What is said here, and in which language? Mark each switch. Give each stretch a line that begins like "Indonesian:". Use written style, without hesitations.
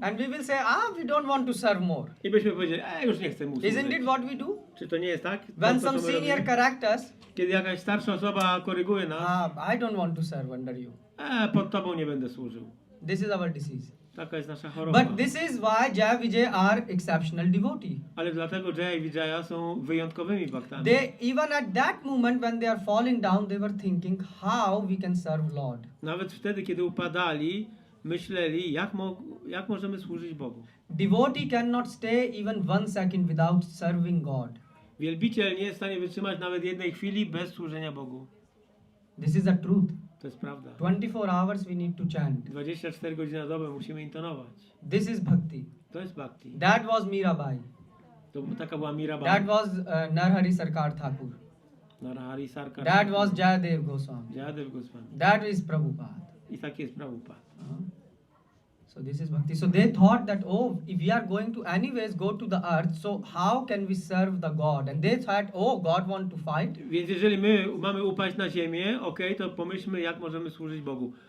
English: And we will say, we don't want to serve more.
Polish: I byśmy powiedzieli, już nie chcę mu służyć.
English: Isn't it what we do?
Polish: Czy to nie jest tak?
English: When
Polish: To, co
English: some
Polish: my
English: senior
Polish: robimy?
English: corrects us,
Polish: Kiedy jakaś starsza osoba koryguje nas,
English: I don't want to serve under you.
Polish: pod tobą nie będę służył.
English: This is our disease.
Polish: Taka jest nasza choroba.
English: But this is why Jaya Vijay are exceptional devotee.
Polish: Ale dlatego Jaya i Vijaya są wyjątkowymi baktami.
English: They, even at that moment when they are falling down, they were thinking how we can serve Lord.
Polish: Nawet wtedy, kiedy upadali, myśleli, jak możemy służyć Bogu.
English: Devotee cannot stay even 1 second without serving God.
Polish: Wielbiciel nie jest w stanie wytrzymać nawet jednej chwili bez służenia Bogu.
English: This is the truth.
Polish: To jest prawda.
English: 24 hours we need to chant.
Polish: 24 godziny na dobę musimy intonować.
English: This is bhakti.
Polish: To jest bhakti.
English: That was Mirabai.
Polish: To taka była Mirabai.
English: That was Narhari Sarkar Thakur.
Polish: Narahari Sarkar.
English: That was Jayadev Goswami.
Polish: Jayadev Goswami.
English: That is Prabhupada.
Polish: I taki jest Prabhupada.
English: So this is bhakti. So they thought that, oh, if we are going to anyways go to the earth, so how can we serve the God? And they thought, oh, God want to fight.
Polish: Więc jeżeli my mamy upaść na ziemię, to pomyślmy, jak możemy służyć Bogu.